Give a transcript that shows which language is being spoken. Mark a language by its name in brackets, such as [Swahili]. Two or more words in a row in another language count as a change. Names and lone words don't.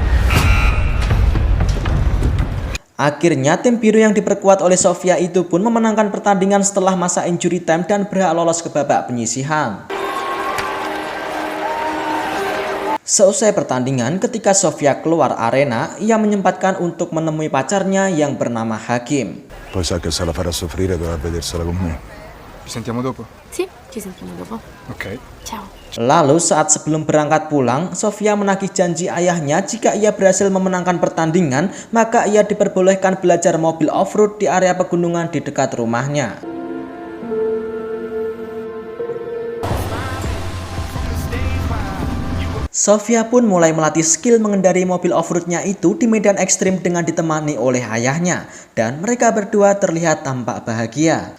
[Indonesian] Akhirnya tim biru yang diperkuat oleh Sofia itu pun memenangkan pertandingan setelah masa injury time dan berhak lolos ke babak penyisihan. Seusai pertandingan, ketika Sofia keluar arena, ia menyempatkan untuk menemui pacarnya yang bernama Hakim. [Italian] Poi sa che se la farà soffrire dovrà vedersela con me. Ci sentiamo dopo? Sì, ci sentiamo dopo. Ok. Ciao. [Indonesian] Lalu saat sebelum berangkat pulang, Sofia menagih janji ayahnya jika ia berhasil memenangkan pertandingan, maka ia diperbolehkan belajar mobil off-road di area pegunungan di dekat rumahnya. Sofia pun mulai melatih skill mengendarai mobil off-roadnya itu di medan ekstrim dengan ditemani oleh ayahnya, dan mereka berdua terlihat tampak bahagia.